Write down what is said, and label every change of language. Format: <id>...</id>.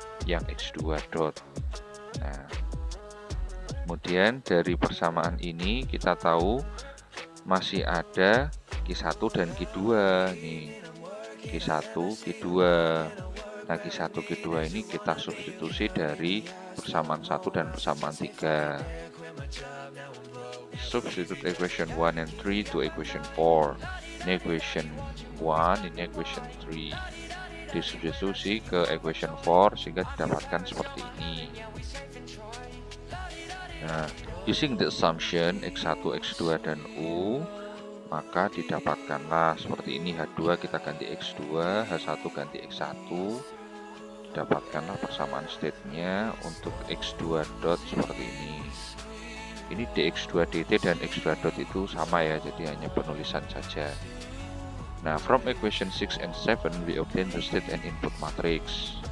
<id>yang X2 dot. Nah, kemudian dari persamaan ini kita tahu masih ada Q1 dan Q2 nih. Q1, Q2. Nah, Q1, Q2 ini kita substitusi dari persamaan 1 dan persamaan 3.</id> <en>Substitute equation 1 and 3 to equation 4.</en> <id>Ini equation 1, ini equation 3. Disubstitusi ke equation 4 sehingga didapatkan seperti ini. Nah,</id> <en>using the assumption</en> <id>X1, X2, dan U, maka didapatkanlah seperti ini. H2 kita ganti X2, H1 ganti X1. Dapatkanlah persamaan state-nya untuk X2 dot seperti ini. Ini dx2 dt dan x2 dot itu sama ya, jadi hanya penulisan saja.</id> <en>Nah, from equation 6 and 7 we obtain the state and input matrix.</en>